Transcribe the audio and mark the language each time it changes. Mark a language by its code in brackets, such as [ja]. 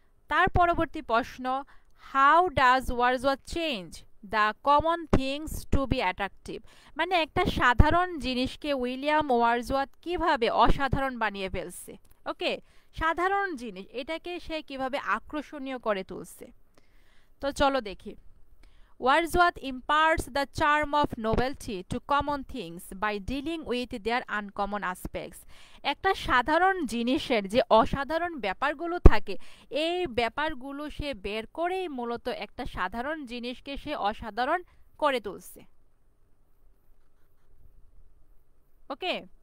[bn] তার পরবর্তী প্রশ্ন, [en] How does Wordsworth change the common things to be attractive. [bn] মানে একটা সাধারণ জিনিসকে উইলিয়াম ওয়ার্ডসওয়ার্থ কিভাবে অসাধারণ বানিয়ে ফেলছে। ওকে, সাধারণ জিনিস এটাকে সে কিভাবে আকর্ষণীয় করে তুলছে। তো চলো দেখি। [en] Wordsworth imparts the charm of novelty to common things by dealing with their uncommon aspects. [bn] একটা সাধারণ জিনিসের যে অসাধারণ ব্যাপারগুলো থাকে, এই ব্যাপারগুলো সে বের করেই মূলত একটা সাধারণ জিনিসকে সে অসাধারণ করে তুলছে। ওকে,